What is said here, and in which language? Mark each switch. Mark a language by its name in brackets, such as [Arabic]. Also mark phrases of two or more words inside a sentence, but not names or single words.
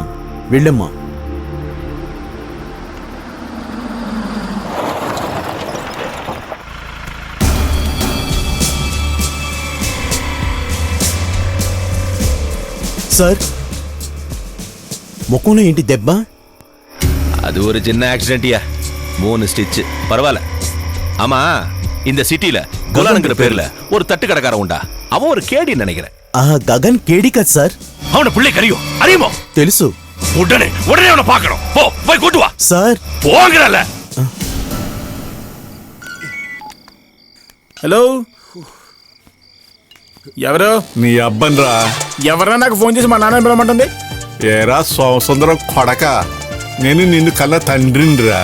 [Telugu] వెళ్ళమ్మా. సార్, ముఖంలో ఏంటి దెబ్బ? [Tamil] அது ஒரு சின்ன ஆக்சிடென்ட்யா. 3 ஸ்டிச். பரவாயில்ல. ஆமா, இந்த சிட்டில குலானுங்கிற பேர்ல ஒரு தட்டு கடைக்காரன் உண்டா? அவன் ஒரு கேடி நினைக்கிறேன். [Telugu] గగన్ కేడి కదా సార్? [Tamil] அவன பிள்ளை கறியும் அறியுமோ? [Telugu] తెలుసు. [Tamil] உடனே அவனை பார்க்கணும். போய் கூட்டு வா [Telugu] సార్. [Tamil] போங்கறல. [Telugu] హలో, ఎవరు? నీ అబ్బన్రా. ఎవరా నాకు ఫోన్ చేసి మా నాన్న పిలవమంటుంది? ఏరా సుందరం కొడక, నేను నిన్ను కన్న తండ్రినిరా.